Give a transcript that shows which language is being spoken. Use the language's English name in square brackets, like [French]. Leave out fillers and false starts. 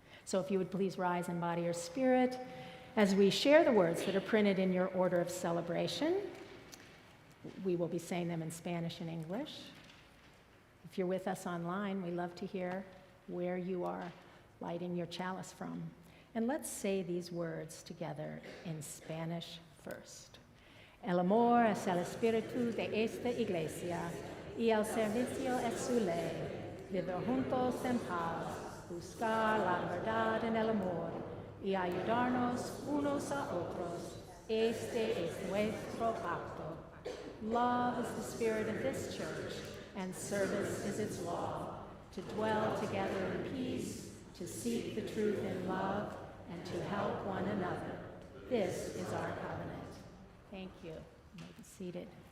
[English] So if you would please rise in body or spirit as we share the words that are printed in your order of celebration. We will be saying them in Spanish and English. If you're with us online, we love to hear where you are lighting your chalice from. And let's say these words together in Spanish first. [Spanish] El amor es el espíritu de esta iglesia, y el servicio es su ley. Vivir juntos en paz, buscar la verdad en el amor, y ayudarnos unos a otros. Este es nuestro pacto. [English] Love is the spirit of this church, and service is its law, to dwell together in peace, to seek the truth in love, and to help one another. This is our covenant. Thank you. You may be seated.